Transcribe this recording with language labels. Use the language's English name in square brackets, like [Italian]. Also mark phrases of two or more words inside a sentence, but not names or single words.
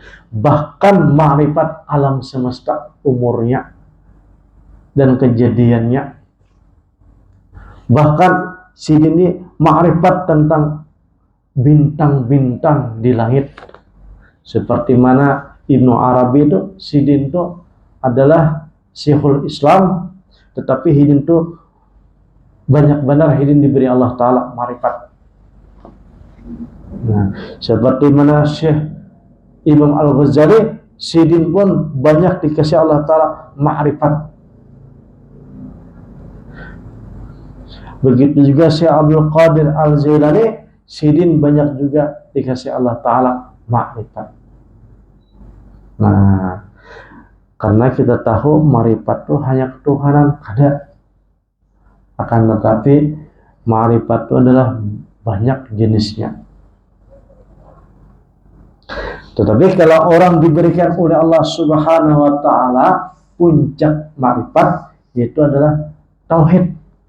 [Indonesian] Bahkan ma'rifat alam semesta, umurnya dan kejadiannya. Bahkan ini ma'rifat tentang bintang-bintang di langit. Seperti mana Ibnu Arabi itu, Sidin itu adalah Syekhul Islam, tetapi Hidin itu banyak benar Hidin diberi [Arabic] الله تعالى [Indonesian] ma'rifat. Nah, seperti mana Syekh Imam Al-Ghazali, Sidin pun banyak dikasih [Arabic] الله تعالى [Indonesian] ma'rifat. Begitu juga Syekh Abdul Qadir Al-Jailani, Sidin banyak juga dikasih [Arabic] الله تعالى [Indonesian] ma'rifat. Nah, karena kita tahu ma'rifat itu hanya ketuhanan, ada. Akan tetapi ma'rifat itu adalah banyak jenisnya. Tetapi kalau orang diberikan oleh [Arabic] الله سبحانه وتعالى [Indonesian] puncak ma'rifat, yaitu adalah tauhid.